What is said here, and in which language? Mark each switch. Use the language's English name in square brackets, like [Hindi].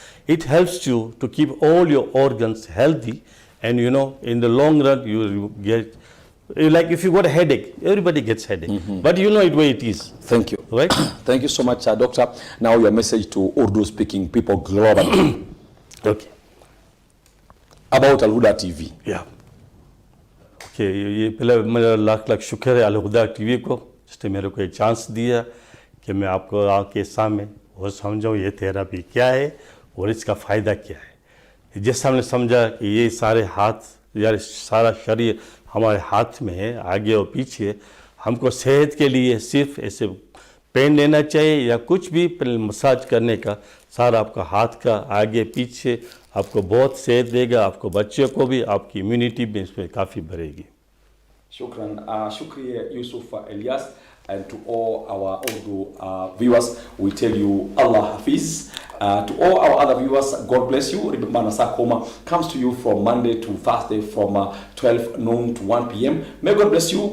[English] It helps you to keep all your organs healthy, and in the long run you get, like if you got a headache, everybody gets headache, but you know it where it is. Thank you. Right? Thank you so much, Doctor. Now your message to Urdu speaking people globally. Okay. About Al-Huda TV. Yeah. [Hindi] Okay, ये पहले मेरा लाख शुक्र है अल-हुदा TV को जिसने मेरे को एक चांस दिया कि मैं आपको आके सामने वो समझाऊँ ये थेरेपी क्या है और इसका फ़ायदा क्या है। जैसे हमने समझा कि ये सारे हाथ या सारा शरीर हमारे हाथ में है, आगे और पीछे, हमको सेहत के लिए सिर्फ ऐसे पेन लेना चाहिए या कुछ भी मसाज करने का, सारा आपका हाथ का आगे पीछे आपको बहुत सेहत देगा, आपको बच्चों को भी, आपकी इम्यूनिटी भी इसमें काफ़ी बढ़ेगी। [English] Shukran. Shukriya Yusuf Elias, and to all our Urdu viewers, we tell you Allah Hafiz. To all our other viewers, God bless you. Remember, Nasa Koma comes to you from Monday to Thursday from 12 noon to 1 p.m. May God bless you.